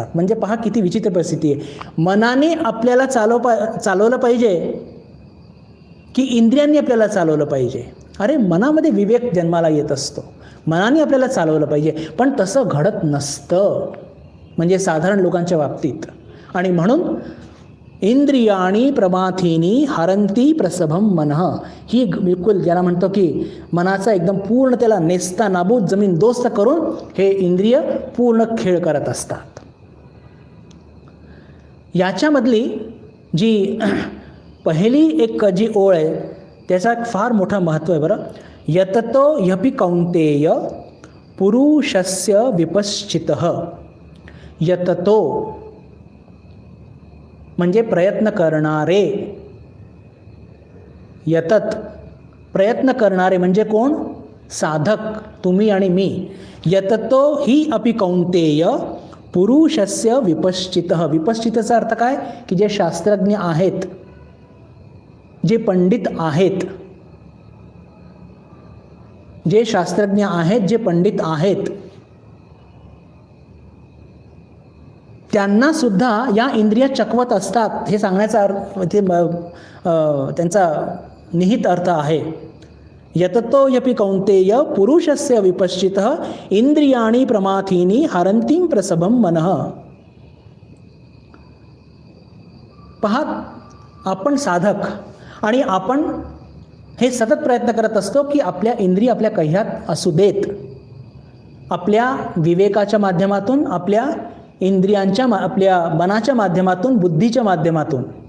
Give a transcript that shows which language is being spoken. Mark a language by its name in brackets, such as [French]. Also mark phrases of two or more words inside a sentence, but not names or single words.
[Marathi] म्हणजे पहा किती विचित्र परिस्थिती आहे. मनाने आपल्याला चालवलं पाहिजे की इंद्रियांनी आपल्याला चालवलं पाहिजे. अरे मनामध्ये विवेक जन्माला येत असतो, मनाने आपल्याला चालवलं पाहिजे, पण तसं घडत नसतं म्हणजे साधारण लोकांच्या बाबतीत. आणि म्हणून [Sanskrit] इंद्रियाणी प्रमाथीनी हरंती प्रसभम मनः, [Marathi] ही बिलकुल ज्याला म्हणतो की मनाचा एकदम पूर्ण त्याला नेस्ता नाबूद जमीन दोस्त करून हे इंद्रिय पूर्ण खेळ करत असतात. याच्यामधली जी पहिली एक जी ओळ आहे त्याचा फार मोठा महत्त्व आहे बरं. [Sanskrit] यततो ह्यपि कौंतेय पुरुषस्य विपश्चितः. [Marathi] यततो म्हणजे प्रयत्न करणारे, यतत प्रयत्न करणारे म्हणजे कोण, साधक, तुम्ही आणि मी. [Sanskrit] यततो ही अपि कौंतेय पुरुषस्य विपश्चितः. [Marathi] विपश्चितचा अर्थ काय की जे शास्त्रज्ञ आहेत, जे पंडित आहेत, जे शास्त्रज्ञ आहेत, जे पंडित आहेत, त्यांना सुद्धा या इंद्रिया चकवत असतात. हे सांगण्याचा अर्थ ते त्यांचा निहित अर्थ आहे. [Sanskrit] यततो ह्यपि कौंतेय पुरुषस्य विपश्चितः इंद्रियाणी प्रमाथीनी हरंतीं प्रसभम मनः. [Marathi] पहा, आपण साधक आणि आपण हे सतत प्रयत्न करत असतो की आपल्या इंद्रिय आपल्या कह्यात असू देत, आपल्या विवेकाच्या माध्यमातून, आपल्या इंद्रियांच्या आपल्या मनाच्या माध्यमातून, बुद्धीच्या माध्यमातून.